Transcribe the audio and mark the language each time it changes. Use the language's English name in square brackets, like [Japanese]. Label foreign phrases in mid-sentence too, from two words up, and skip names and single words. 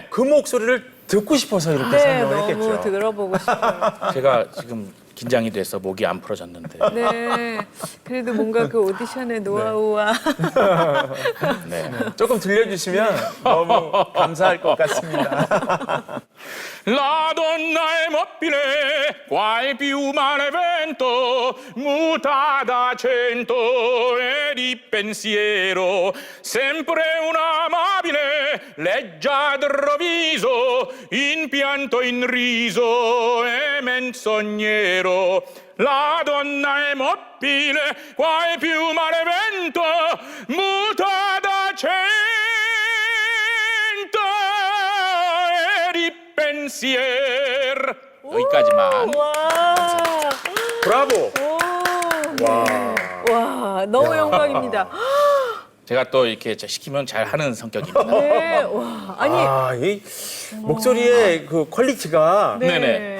[Korean] 그 목소리를 듣고 싶어서 이렇게 네, 설명을 너무 했겠죠. 들어보고 싶어요. 제가 지금 긴장이 돼서 목이 안 풀어졌는데. 네, 그래도 뭔가 그 오디션의 노하우와 네. 조금 들려주시면 너무 감사할 것 같습니다. [Italian] La donna è mobile, qual piuma vento, mutata cento e di pensiero, sempre una amabile, leggiadro viso, in pianto in riso e menzognero. La donna è mobile, qual piuma vento, mutata cento e di pensier. [Korean] 여기까지만. 와, 브라보. 오, 와, 너무 영광입니다. 제가 또 이렇게 시키면 잘 하는 성격입니다. 네, 와, 아니, 이 목소리의 그 퀄리티가 네. 네네.